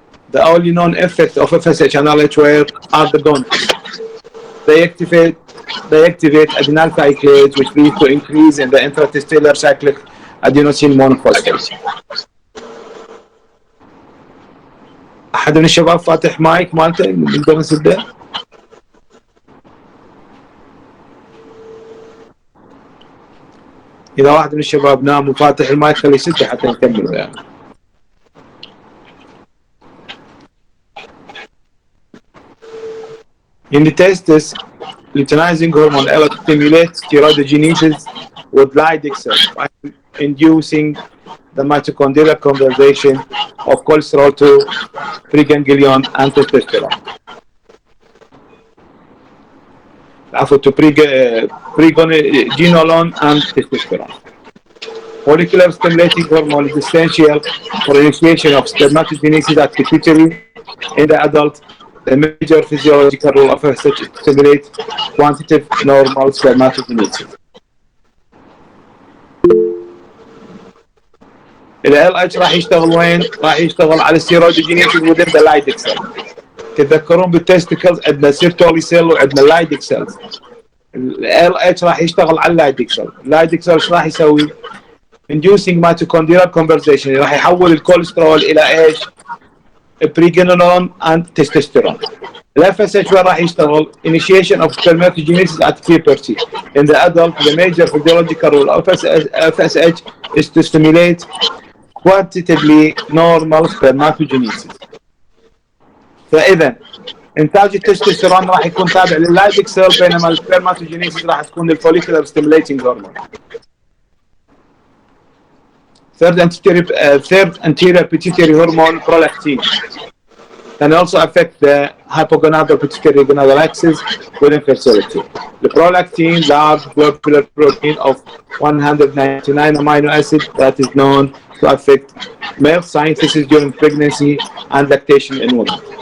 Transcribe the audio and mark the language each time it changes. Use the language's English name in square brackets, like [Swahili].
[English] The only known effect of FSH and LH are the dominant. They activate adenyl cyclase, which leads to increase in the intratesticular cyclic adenosine monophosphate. [Arabic] أحد من الشباب فاتح مايك مالته نقدر نسده؟ إذا واحد من الشباب نام وفاتح المايك خليه يسده حتى نكمل يعني. [English] In the testis, luteinizing hormone LH stimulates steroidogenesis with Leydig cells by inducing the mitochondrial conversion of cholesterol to preganglion and testosterone. To preganolone and testosterone. Follicular stimulating hormone is essential for initiation of spermatogenesis at pituitary in the adult. The major physiological role of FSH is to stimulate quantitative normal spermatogenesis. [Arabic] ال LH راح يشتغل وين؟ راح يشتغل على السيرودوجينيسيس [English] within the Leydig cell. [Arabic] تتذكرون بالتستيكلز عندنا سيرتولي سيل وعندنا Leydig cells. ال LH راح يشتغل على اللايديك سيل. اللايديك سيل ايش راح يسوي؟ [English] inducing mitochondrial conversion، [Arabic] راح يحول الكوليسترول الى ايش؟ بريجينولون [English] and testosterone. ال FSH [Arabic] وين راح يشتغل؟ [English] initiation of spermatogenesis at puberty. In the adult, the major physiological role of FSH is to stimulate quantitatively normal spermatogenesis. [Arabic] فإذا إنتاج التستوستيرون راح يكون تابع لللايديك سيل، بينما السبرماتوجينيسيس راح تكون للفوليكولار ستيميليتنج هرمون. [English] Third anterior pituitary hormone prolactin can also affect the hypogonadal pituitary gonadal axis with infertility. The prolactin, large globular protein of 199 amino acid that is known to affect milk synthesis during pregnancy and lactation in women.